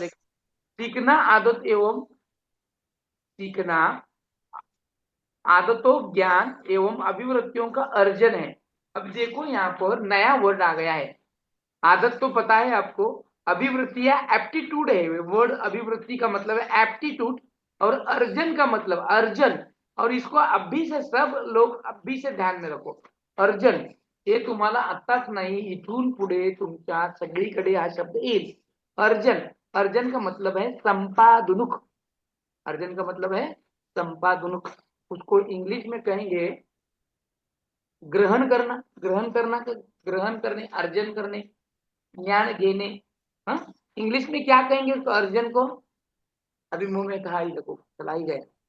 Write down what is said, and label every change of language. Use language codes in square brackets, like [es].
[hi] देखो, सीखना आदत एवं सीखना आदतों, ज्ञान एवं अभिवृत्तियों का अर्जन है. अब देखो यहाँ पर नया वर्ड आ गया है. आदत तो पता है आपको, अभिवृत्ति या एप्टीट्यूड है. वर्ड अभिवृत्ति का मतलब है एप्टीट्यूड, और अर्जन का मतलब अर्जन. और इसको अभी से सब लोग अभी से ध्यान में रखो. [mr] अर्जन हे तुम्हाला आत्ताच नाही, इथून पुढे तुमच्या सगळीकडे हा शब्द येईल. [hi] अर्जन, अर्जन का मतलब है संपादनुक. अर्जन का मतलब है संपादनुक. उसको इंग्लिश में कहेंगे ग्रहण करना. ग्रहण करना, ग्रहण करने, अर्जन करने, ज्ञान घेने. हाँ, इंग्लिश में क्या कहेंगे उसको, अर्जन को. अभी मुंह में कहा ही देखो, चला ही गया.